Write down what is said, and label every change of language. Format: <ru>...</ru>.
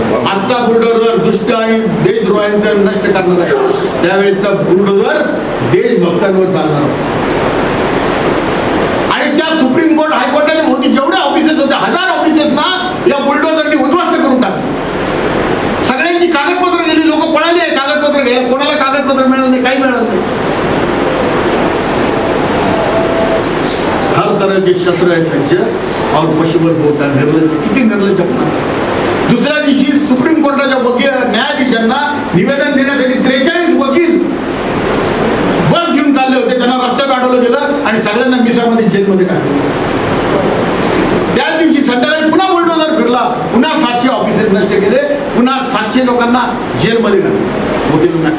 <mr>आजचा बुलडोझर दुष्ट आणि देशद्रोहांचं नष्ट करणार आहे, त्यावेळेचा बुलडोझर देशभक्तांवर चालणार होता. आणि त्या सुप्रीम कोर्ट हायकोर्टाच्या भोवती जेवढे ऑफिसेस होते, 1000 ऑफिसेस ना या बुलडोझरनी उद्ध्वस्त करून टाकले. सगळ्यांची कागदपत्र गेली, लोक पळाले कागदपत्र घ्यायला, कोणाला कागदपत्र मिळालं नाही, काही मिळालं नाही.</mr> <hi>हर तरह के शस्त्र है सज्ज और पशुबल होता निर्लज्ज.</hi> <mr>किती निर्लज्जपणा. दुसऱ्या दिवशी सुप्रीम कोर्टाच्या वकील न्यायाधीशांना निवेदन देण्यासाठी 43 वकील बस घेऊन चालले होते. त्यांना रस्त्यात अडवलं गेलं आणि सगळ्यांना मिसामध्ये जेलमध्ये टाकलं. त्या दिवशी संध्याकाळी पुन्हा बुलडोझर फिरला, पुन्हा 700 ऑफिसेस नष्ट केले, पुन्हा 700 लोकांना जेलमध्ये घातलं वकिलांना.</mr>